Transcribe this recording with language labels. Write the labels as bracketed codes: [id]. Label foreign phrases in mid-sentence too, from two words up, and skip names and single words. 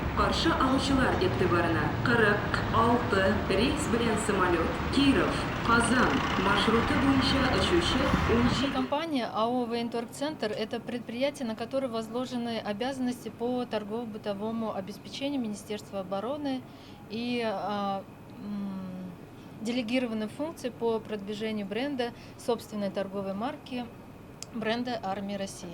[tt] Каршы алучылар игътибарына 46 рейс белән самолет, Киров, Казан маршруты буенча очучы 17. [ru] Компания АО «Военторгцентр» – это предприятие, на которое возложены обязанности по торгово-бытовому обеспечению Министерства обороны и делегированы функции по продвижению бренда собственной торговой марки бренда «Армия России».